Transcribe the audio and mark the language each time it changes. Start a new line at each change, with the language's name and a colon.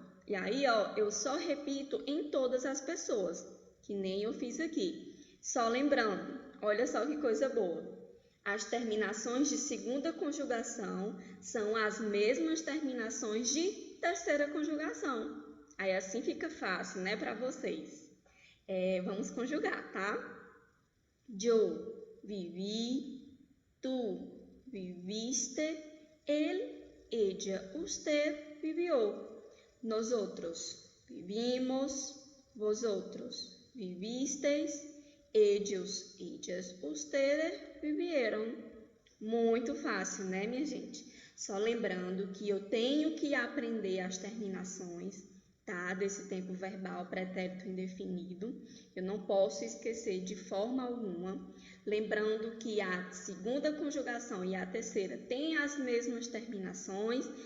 Portuguese: E aí, eu só repito em todas as pessoas, que nem eu fiz aqui. Só lembrando, olha só que coisa boa. As terminações de segunda conjugação são as mesmas terminações de terceira conjugação. Aí assim fica fácil, né, para vocês. Vamos conjugar, tá?
Spanish: Yo viví, tú viviste, él, ella, usted vivió. Nosotros vivimos, vosotros vivisteis, ellos, ellas, ustedes vivieron.
Portuguese: Muito fácil, né, minha gente? Só lembrando que eu tenho que aprender as terminações, tá? Desse tempo verbal pretérito indefinido. Eu não posso esquecer de forma alguma. Lembrando que a segunda conjugação e a terceira têm as mesmas terminações.